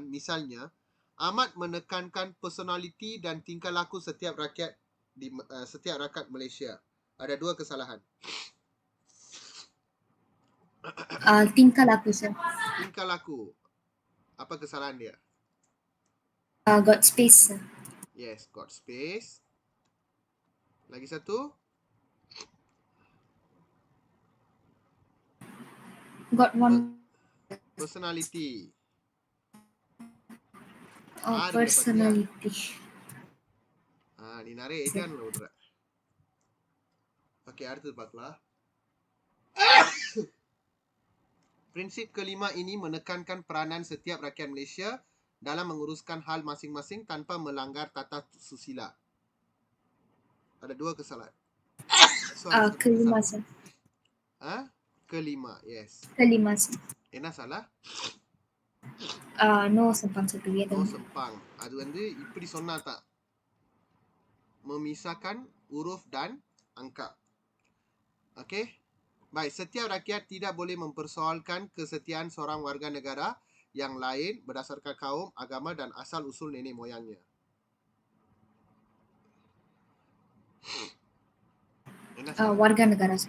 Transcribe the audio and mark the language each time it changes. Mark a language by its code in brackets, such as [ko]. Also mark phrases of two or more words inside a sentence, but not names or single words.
[ms] Misalnya, amat menekankan personaliti dan tingkah laku setiap rakyat Malaysia. Ada 2 kesalahan. Tingkah laku sir. Tingkah laku. Apa kesalahan dia? [en] Got space sir. Yes, got space. [ms] Lagi satu? [en] Got one. Personality. Personality. Ni narik kan lo udra. Okey, [ta] அடுத்து பார்க்கலாம். [ms] Prinsip kelima ini menekankan peranan setiap rakyat Malaysia dalam menguruskan hal masing-masing tanpa melanggar tata susila. Ada 2 kesalahan. Kelima sir. Kelima, yes. Kelima sir. [ta] என்ன salah? [ms] No sempang satu dia. No sempang. [ta] அது வந்து இப்படி சொன்னா [ms] tak memisahkan huruf dan angka. Okey. Baik, setiap rakyat tidak boleh mempersoalkan kesetiaan seorang warga negara yang lain berdasarkan kaum, agama dan asal usul nenek moyangnya. Warga negara sir.